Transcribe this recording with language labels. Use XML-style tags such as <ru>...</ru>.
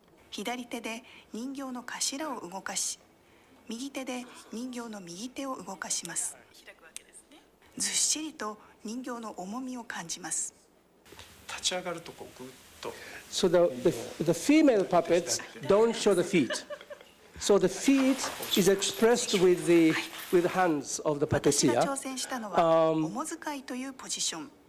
<ja>左手で人形の頭を動かし、右手で人形の右手を動かします。ずっしりと人形の重みを感じます。立ち上がるとこうグッと</ja> <en>So the female puppets don't show the feet. So the feet is expressed with the hands of the</en> <ja>私が</ja> <en>puppeteer.</en> <ja>挑戦したのは重使いというポジション。</ja>